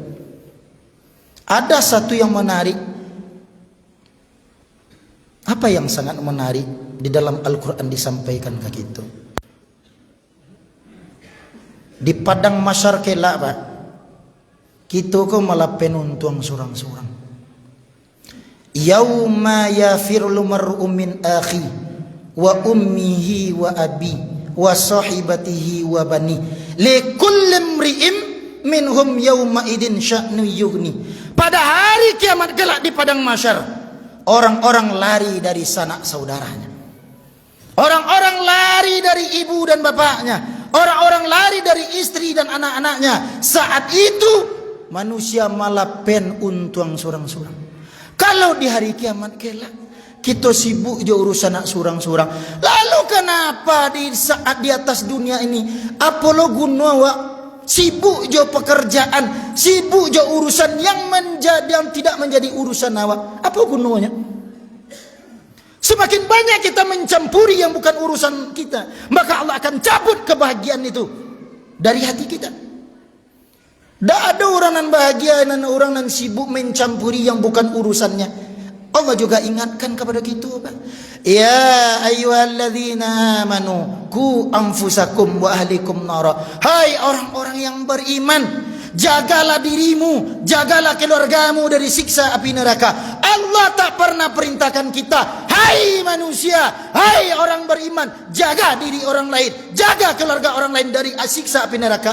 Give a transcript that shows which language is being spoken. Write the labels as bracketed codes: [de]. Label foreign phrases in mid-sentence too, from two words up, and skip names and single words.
[id] Ada satu yang menarik. Apa yang sangat menarik di dalam Al-Quran disampaikan ke kita. Di padang masyar kelak Pak, [min] kita ko malah penuntuang surang-surang. [ar] يوم يفر المرء من أخي وأمه وأبي وصاحبته وبني لكل امرئ منهم يومئذ شأن يغني. [id] Pada hari kiamat kelak di padang mahsyar, orang-orang lari dari sanak saudaranya, orang-orang lari dari ibu dan bapaknya, orang-orang lari dari istri dan anak-anaknya. Saat itu manusia malah [min] pen untuang surang-surang. [id] Kalau di hari kiamat kelak kita sibuk [min] je urusan nak surang-surang, [id] lalu kenapa di saat di atas dunia ini [min] apa lo guna awak sibuk je pekerjaan, [id] sibuk je urusan yang tidak menjadi urusan awak? Apa gunanya? Semakin banyak kita mencampuri yang bukan urusan kita, maka Allah akan cabut kebahagiaan itu dari hati kita. Tak ada orang nan bahagia dan orang nan sibuk mencampuri yang bukan urusannya. Allah juga ingatkan kepada kita, Pak. [ar] يا أيها الذين آمنوا قوا أنفسكم وأهليكم نارا. [id] Hai orang-orang yang beriman, jagalah dirimu, jagalah keluargamu dari siksa api neraka. Allah tak pernah perintahkan kita, hai manusia, hai orang beriman, jaga diri orang lain, jaga keluarga orang lain dari siksa api neraka.